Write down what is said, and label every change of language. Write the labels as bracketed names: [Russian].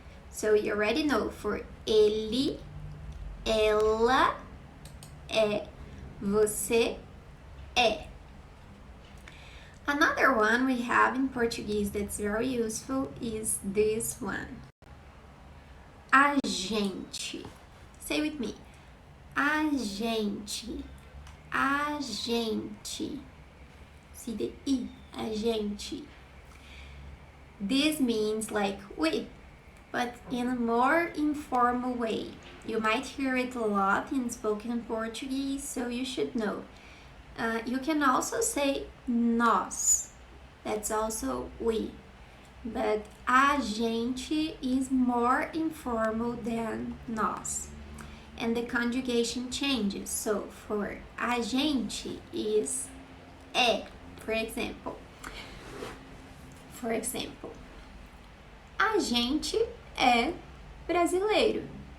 [English] So you already know, for [Portuguese] ele, ela é, você é. [English] Another one we have in Portuguese that's very useful is this one. [Portuguese] A gente. [English] Say with me. [Portuguese] A gente. A gente. [English] See the I. [Portuguese] A gente. [English] This means like we, but in a more informal way. You might hear it a lot in spoken Portuguese, so you should know. You can also say nós. That's also we. But a gente is more informal than nós. And the conjugation changes. So for a gente is é, for example. For example, [Portuguese] a gente é brasileiro.